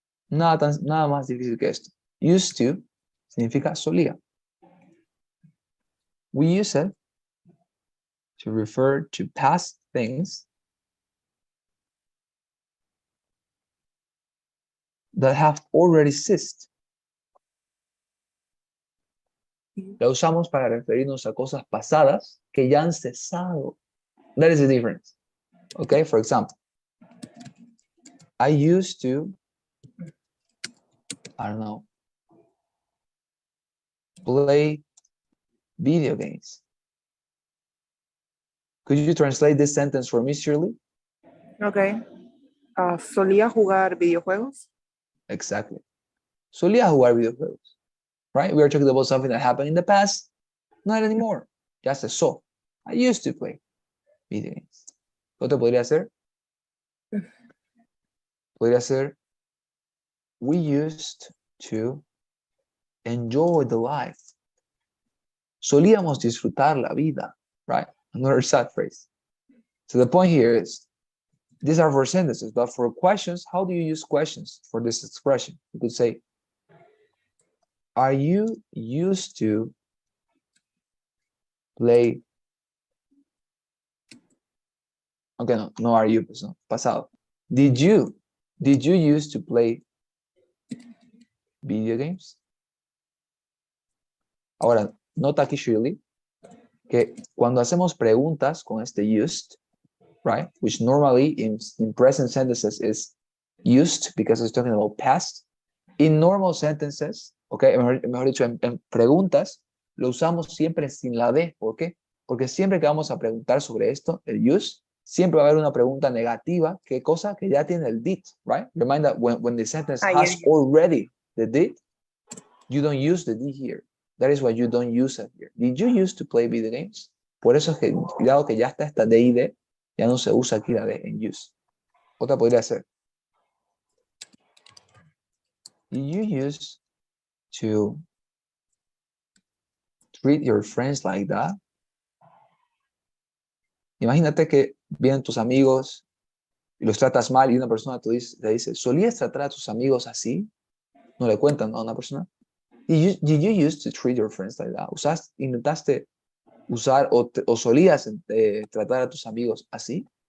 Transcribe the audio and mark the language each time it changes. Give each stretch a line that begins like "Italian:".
Spanish: Nada más difícil que esto.
English: Used to
Spanish: significa solía.
English: We use it to refer to past things that have already ceased.
Spanish: La usamos para referirnos a cosas pasadas que ya han cesado.
English: That is the difference. Okay, for example, I used to, I don't know, play video games. Could you translate this sentence for me, Shirley? Okay.
Spanish: ¿Solía jugar videojuegos?
English: Exactly.
Spanish: Solía jugar videojuegos.
English: Right? We are talking about something that happened in the past, not anymore.
Spanish: Ya cesó.
English: I used to play video games.
Spanish: ¿Qué te podría hacer? Podría ser,
English: we used to enjoy the life.
Spanish: Solíamos disfrutar la vida, right?
English: Another sad phrase. So the point here is, these are for sentences, but for questions, how do you use questions for this expression? You could say, are you used to play?
Spanish: Okay, no
English: are you,
Spanish: pues no, pasado.
English: Did you used to play video games?
Spanish: Ahora, nota aquí, Shirley, que cuando hacemos preguntas con este used, right,
English: which normally in present sentences is used because it's talking about past, in normal sentences,
Spanish: okay, mejor dicho, en preguntas, lo usamos siempre sin la D. ¿Por qué? Porque siempre que vamos a preguntar sobre esto, el use, siempre va a haber una pregunta negativa. ¿Qué cosa? Que ya tiene el did,
English: right? Remind that when the sentence has already the did, you don't use the did here. That is why you don't use it here. Did you used to play video games?
Spanish: Por eso es que, cuidado que ya está esta D y D, ya no se usa aquí la D en use. Otra podría ser,
English: did you used to treat your friends like that?
Spanish: Imagínate que vienen tus amigos y los tratas mal y una persona te dice, ¿solías tratar a tus amigos así? No le cuentan a una persona.
English: Did you used to treat your friends like that?
Spanish: ¿Intentaste usar o solías tratar a tus amigos así?